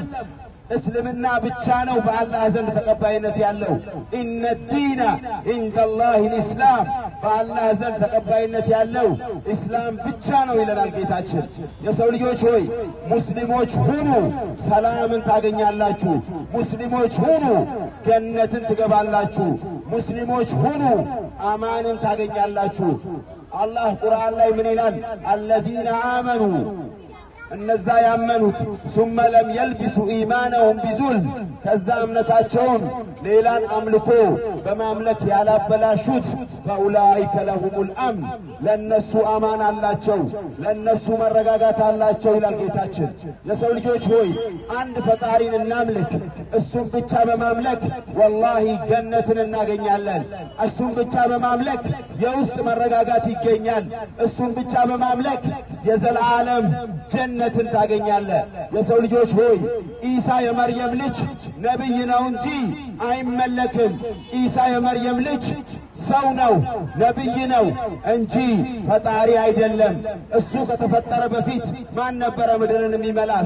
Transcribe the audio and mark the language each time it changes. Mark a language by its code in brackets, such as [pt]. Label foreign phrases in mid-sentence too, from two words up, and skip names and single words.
[am] እስልምና ብቻ ነው በአላህ ዘንድ ተቀባይነት ያለው [ar] إن الدين عند الله الإسلام [am] በአላህ ዘንድ ተቀባይነት ያለው እስላም ብቻ ነው ይላል ጌታችን የሰው ልጆች ሆይ ሙስሊሞች ሁኑ ሰላምን ታገኛላችሁ ሙስሊሞች ሁኑ ጀነትን ትገባላችሁ ሙስሊሞች ሁኑ አማንን ታገኛላችሁ አላህ ቁርአን ላይ ምን ይላል [ar] الذين آمنوا [am] እነዛ ያመኑት [ar] ثم لم يلبسوا إيمانهم بظلم [am] ከዛ እምነታቸውን ሌላን አምልኮ በማምለክ ያላበላሹት [ar] فأولئك لهم الأمن [am] ለነሱ አማን አላቸው ለነሱ መረጋጋት አላቸው ይላል ጌታችን። የሰው ልጆች ሆይ አንድ ፈጣሪን እናምልክ። እሱን ብቻ በማምለክ ወላሂ ጀነትን እናገኛለን። እሱን ብቻ በማምለክ የውስጥ መረጋጋት ይገኛል። እሱን ብቻ በማምለክ የዘላለም ጀነትን ታገኛለህ። የሰው ልጆች ሆይ ኢሳ የመርየም ልጅ ነብይ ነው እንጂ አይመለክም። ኢሳ የመርየም ልጅ ሰው ነው ነብይ ነው እንጂ ፈጣሪ አይደለም። እሱ ከተፈጠረ በፊት ማን ነበረ ምድርን የሚመላት?